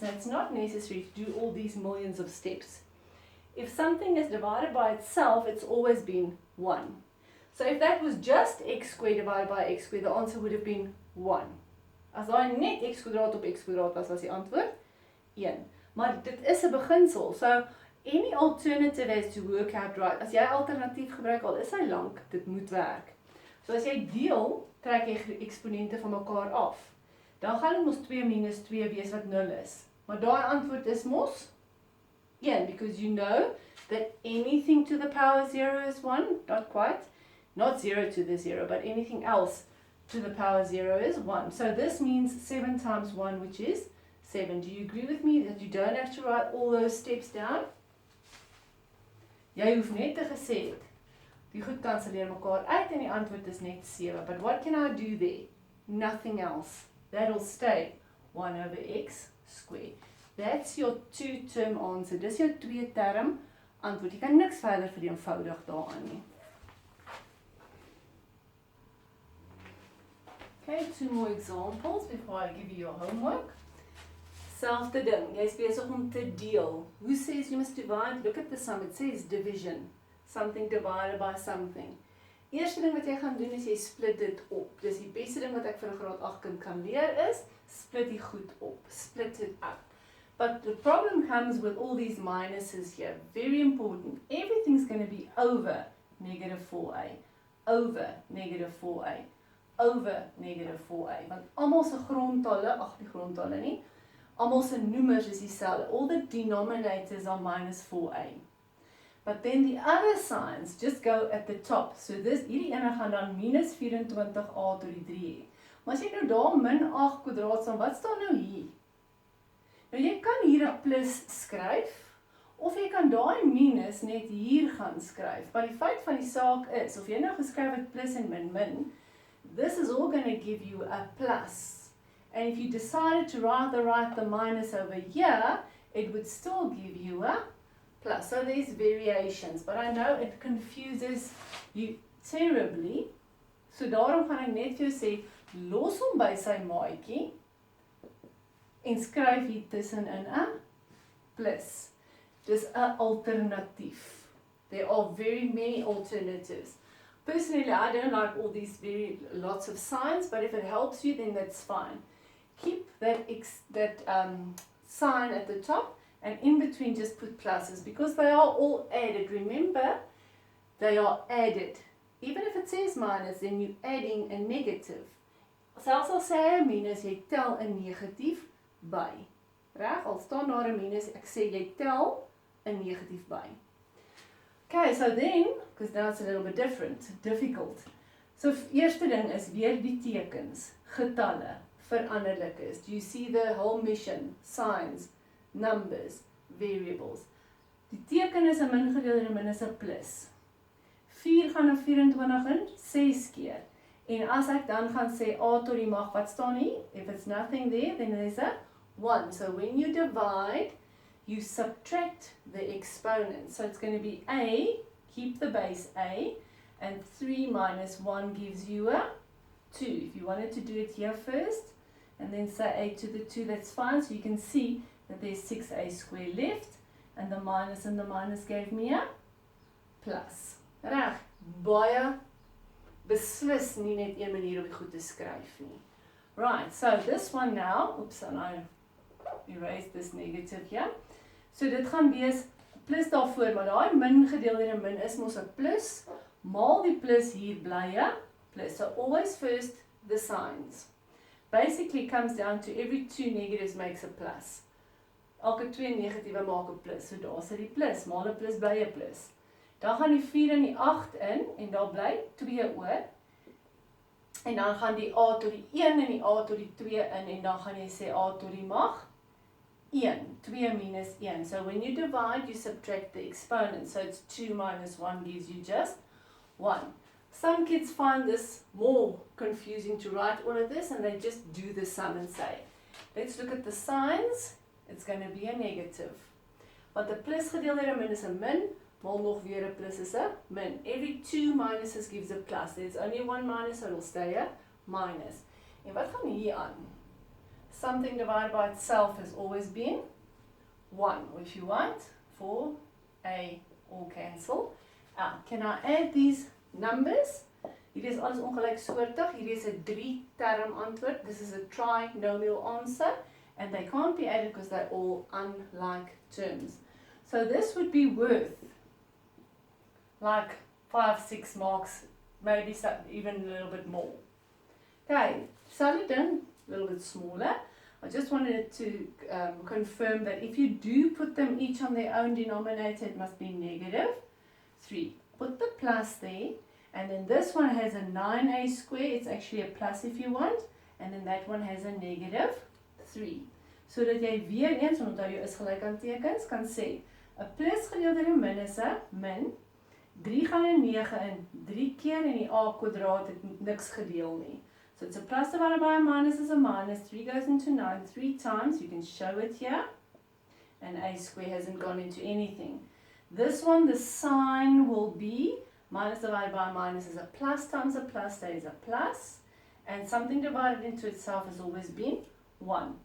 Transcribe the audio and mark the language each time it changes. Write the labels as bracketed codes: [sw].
[en] Now it's not necessary to do all these millions of steps. If something is divided by itself, it's always been 1. So if that was just x squared divided by x squared, the answer would have been 1. [af] As daai net x kwadraat op x kwadraat was die antwoord 1. Maar dit is 'n beginsel. [en] So any alternative has to work out right. [af] As jy alternatief gebruik, al is hy lank, dit moet werk. So as jy deel, trek jy eksponente van mekaar af. Dan gaan dit mos 2 minus 2 wees wat 0 is. Maar daai antwoord is mos 1, [en] because you know that anything to the power 0 is 1, not quite. Not 0 to the 0, but anything else to the power 0 is 1. So this means 7 times 1, which is 7. Do you agree with me that you don't have to write all those steps down? [af] Jy hoef net te gesê het, die goed kanselleer mekaar uit en die antwoord is net 7. [en] But what can I do there? Nothing else. That'll stay 1 over x squared. That's your two-term answer. [af] Dis jou twee-term antwoord. Jy kan niks verder vereenvoudig daaraan nie. [en] Okay, 2 more examples before I give you your homework. [af] Selfde ding, jy is besig om te deel. [en] Who says you must divide? Look at the sum, it says division. Something divided by something. [af] Eerste ding wat jy gaan doen is jy split dit op. Dis die beste ding wat ek vir 'n graad 8 kind kan leer is, split die goed op, [en] split it up. But the problem comes with all these minuses here. Very important. Everything's going to be over negative 4a, over negative 4a, over negative 4a. [af] Want almal se grondtalle, die grondtalle nie, almal se noemers is dieselfde. [en] All the denominators are minus 4a. But then the other signs just go at the top. [af] So hierdie ene gaan dan minus 24a tot die 3 hê. Maar as jy nou daar min 8 kwadraat staan, wat staan nou hier? Nou jy kan hier 'n plus skryf, of jy kan daai minus net hier gaan skryf. Maar die feit van die saak is, of jy nou geskryf het plus en min, [en] this is all going to give you a plus. And if you decided to write the minus over here, it would still give you a plus. So there's variations, but I know it confuses you terribly. [af] So daarom gaan ek net vir jou sê, los hom by sy maatjie, en skryf hier tussenin 'n plus. Dis 'n alternatief. [en] There are very many alternatives. Personally, I don't like all these lots of signs, but if it helps you, then that's fine. Keep that sign at the top, and in between just put pluses, because they are all added. Remember, they are added. Even if it says minus, then you're adding a negative. [af] Selfs al sê 'n minus, jy tel 'n negatief by. Reg? Al staan daar 'n minus, ek sê jy tel 'n negatief by. [en] Okay, so then, because now it's a little bit difficult. [af] So eerste ding is weer die tekens, getalle, veranderlik is. [en] Do you see the whole mission? Signs, numbers, variables. [af] Die teken is 'n min gedeel deur 'n min is 'n plus. 4 gaan na 24 in, 6 keer. En as ek dan gaan sê a tot die mag, wat staan hier? [en] If it's nothing there, then there's a 1. So when you divide, you subtract the exponent. So it's going to be a, keep the base a, and 3 minus 1 gives you a 2. If you wanted to do it here first, and then say a to the 2, that's fine. So you can see that there's 6a squared left, and the minus gave me a plus. [af] Reg, baie beslis nie net een manier om dit goed te skryf nie. [en] Right, so this one now, oops, and I erase this negative here. [af] So dit gaan wees plus daarvoor, maar daai min gedeel deur 'n min is mos 'n plus, maal die plus hier bly 'n plus. [en] So always first the signs. Basically comes down to every 2 negatives makes a plus. [af] Elke 2 negatiewe maak 'n plus. So daar sit die plus, maal 'n plus bly 'n plus. Dan gaan die 4 en die 8 in, en daar bly 2 oor. En dan gaan die a tot die 1 en die a tot die 2 in, en dan gaan jy sê a tot die mag 1, 2 minus 1. [en] So when you divide, you subtract the exponent. So it's 2 minus 1 gives you just 1. Some kids find this more confusing to write all of this, and they just do the sum and say, let's look at the signs. It's going to be a negative. [af] Want the plus gedeel deur 'n min is 'n min, maal nog weer 'n plus is 'n min. [en] Every 2 minuses gives a plus. There's only one minus, so it'll stay a minus. [af] En wat gaan hier aan? [en] Something divided by itself has always been 1. Or if you want, 4a all cancel. Can I add these numbers? [af] Hier is alles ongelyksoortig. Hier is 'n 3-term antwoord. [en] This is a trinomial answer, and they can't be added because they're all unlike terms. So this would be worth like 5-6 marks, maybe even a little bit more. Okay, Saladin, a little bit smaller. I just wanted to confirm that if you do put them each on their own denominator, it must be negative 3. Put the plus there, and then this one has a 9a square. It's actually a plus if you want, and then that one has a negative 3. [af] So dat jy weer eens, onthou jy is gelyk aan tekens, kan sê, 'n plus gedeel deur 'n min is 'n min, 3 gaan in 9 in, 3 keer, en die a kwadraat het niks gedeel nie. [en] So it's a plus divided by a minus is a minus. 3 goes into 9 3 times. You can show it here. And a square hasn't gone into anything. This one, the sign will be minus divided by a minus is a plus times a plus stays a plus. And something divided into itself has always been 1.